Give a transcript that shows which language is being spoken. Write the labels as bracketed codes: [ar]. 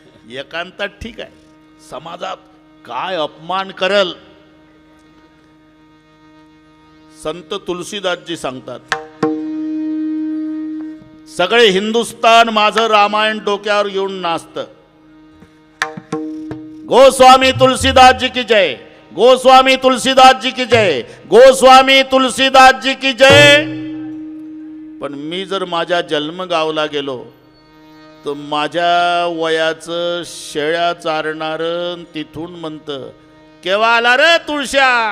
[mr] एकांतात ठीक आहे, समाजात काय अपमान करल. संत तुलसीदासजी सांगतात, सगळे हिंदुस्तान माझं रामायण डोक्यावर घेऊन नाचतं. [hi] गोस्वामी तुलसीदास जी की जय, गोस्वामी तुलसीदास जी की जय, गोस्वामी तुलसीदास जी की जय. [mr] पण मी जर माझ्या जन्मगावला गेलो तर माझ्या वयाचं शेळ्या चारणार तिथून म्हणतं, केव्हा आला रे तुळश्या.